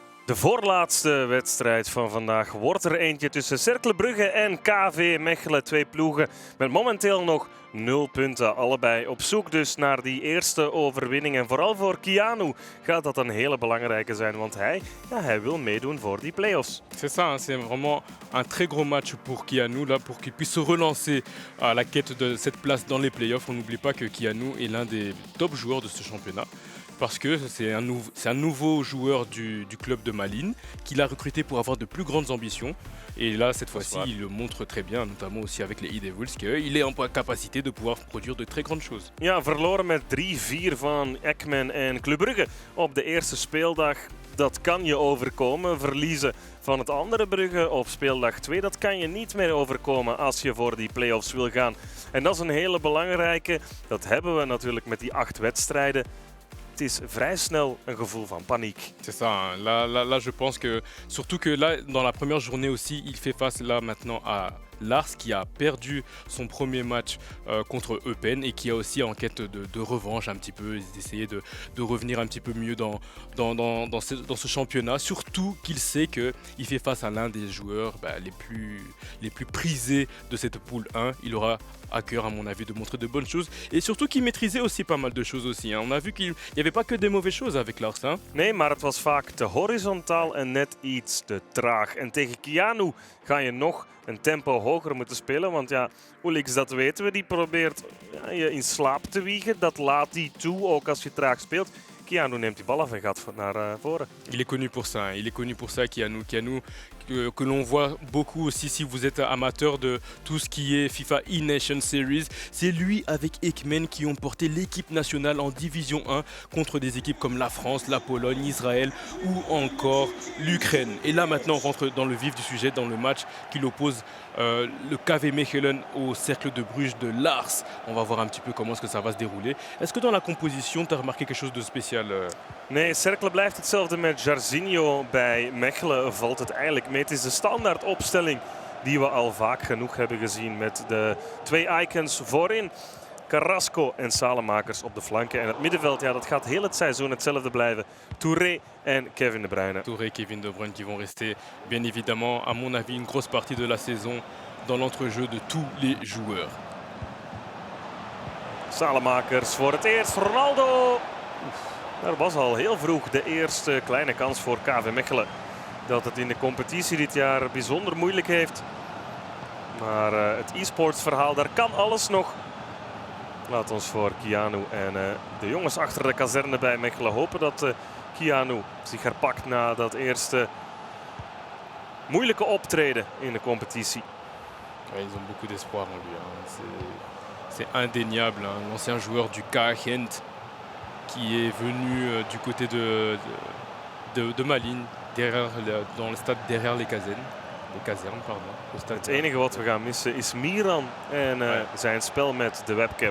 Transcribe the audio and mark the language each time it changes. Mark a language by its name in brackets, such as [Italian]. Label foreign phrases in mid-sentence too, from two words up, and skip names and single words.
[Dutch] De voorlaatste wedstrijd van vandaag wordt er eentje tussen Cercle Brugge en KV Mechelen. Twee ploegen met momenteel nog 0 punten. Allebei op zoek dus naar die eerste overwinning. En vooral voor Keanu gaat dat een hele belangrijke zijn. Want hij wil meedoen voor die play-offs. [French] C'est ça, c'est vraiment un très gros match pour Keanu là, pour qu'il puisse se relancer à la quête de cette place dans les playoffs. On n'oublie pas que Keanu est l'un des top joueurs de ce championnat. Parce que c'est un nouveau joueur du club de Malines qu'il a recruté pour avoir de plus grandes ambitions. Et là, cette fois-ci, il le montre très bien, notamment aussi avec les E-Devils, qu'il est en capacité de pouvoir produire de très grandes choses. [Dutch] Ja, verloren met 3-4 van Ekmen en Club Brugge op de eerste speeldag. Dat kan je overkomen. Verliezen van het andere Brugge op speeldag 2, dat kan je niet meer overkomen als je voor die play-offs wil gaan. En dat is een hele belangrijke. Dat hebben we natuurlijk met die 8 wedstrijden. Het is vrij snel een gevoel van paniek. [French] C'est ça, hein. Là, je pense que, surtout que là, dans la première journée aussi, il fait face là maintenant à Lars qui a perdu son premier match contre Eupen et qui a aussi en quête de revanche un petit peu, d'essayer de revenir un petit peu mieux dans ce championnat. Surtout qu'il sait qu'il fait face à l'un des joueurs les plus prisés de cette poule 1. Il aura à cœur, à mon avis, de montrer de bonnes choses et surtout qu'il maîtrisait aussi pas mal de choses aussi. Hein. On a vu qu'il n'y avait pas que des mauvaises choses avec Lars. Hein. [Dutch] Nee, maar het was vaak te horizontaal en net iets te traag. En tegen Keanu ga je nog een tempo hoger moeten spelen. Want ja, Ulix, dat weten we, die probeert je in slaap te wiegen. Dat laat hij toe, ook als je traag speelt. Keanu neemt die bal af en gaat naar voren. [French] Il est connu pour ça, hein. Il est connu pour ça, Keanu. Keanu que l'on voit beaucoup aussi si vous êtes amateur de tout ce qui est FIFA E-Nation Series. C'est lui avec Ekmen qui ont porté l'équipe nationale en Division 1 contre des équipes comme la France, la Pologne, Israël ou encore l'Ukraine. Et là maintenant on rentre dans le vif du sujet, dans le match qui oppose le KV Mechelen au Cercle de Bruges de Lars. On va voir un petit peu comment est-ce que ça va se dérouler. Est-ce que dans la composition, tu as remarqué quelque chose de spécial? [Dutch] Nee, Cercle blijft hetzelfde met Jairzinho. Bij Mechelen valt het eigenlijk mee. Het is de standaard opstelling die we al vaak genoeg hebben gezien met de 2 icons voorin. Carrasco en Salemakers op de flanken. En het middenveld, ja, dat gaat heel het seizoen hetzelfde blijven. Touré en Kevin De Bruyne. [French] Touré et Kevin De Bruyne qui vont rester, bien évidemment, à mon avis, une grosse partie de la saison dans l'entrejeu de tous les joueurs. [Dutch] Salemakers voor het eerst. Ronaldo. Er was al heel vroeg de eerste kleine kans voor KV Mechelen. Dat het in de competitie dit jaar bijzonder moeilijk heeft. Maar het e-sports verhaal, daar kan alles nog. Laat ons voor Keanu en de jongens achter de kazerne bij Mechelen hopen dat Keanu zich herpakt na dat eerste moeilijke optreden in de competitie. [French] Ouais, ils ont beaucoup d'espoir en lui. Hein. C'est indéniable. Hein. L'ancien joueur du KA Gent qui est venu du côté de Malines, dans le stade derrière les casernes. [Dutch] Het enige wat we gaan missen is Miran en zijn spel met de webcam.